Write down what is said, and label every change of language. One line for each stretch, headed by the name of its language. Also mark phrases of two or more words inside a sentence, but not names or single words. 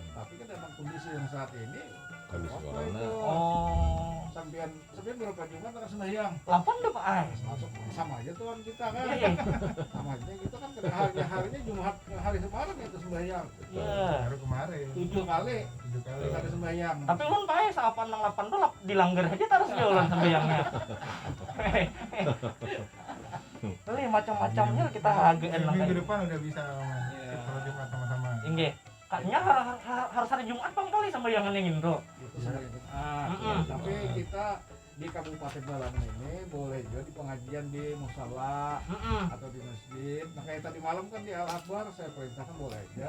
Indonesian: Tapi kan dalam kondisi yang saat ini, Kondisi waktu corona. itu Oh. sampean berapa Jumat harus sembahyang? 8 deh Pak Ai. Masuk sama aja tuan kita kan. Iya. Sama aja kita kan harinya Jumat hari Semarang itu sembahyang. Iya. Baru kemarin 7 kali 7 kali. kita ada sembahyang.
Banjar: Tapi ulun Pak Ai saat nang 8 tuh dilanggar aja terus ya ulun sembayangnya.
Indonesian: Kali macam-macamnya kita hageun nang Minggu kayak. depan udah bisa Iya. kalau Jumat sama-sama. Inggih. Kayaknya harus hari Jumat Bang kali sembayangan yang itu. Itu hari Jumat. Mm-mm. Tapi kita di Kabupaten Balangan ini boleh juga di pengajian di musala atau di masjid. Nah kayak tadi malam kan di Al Akbar saya perintahkan boleh aja.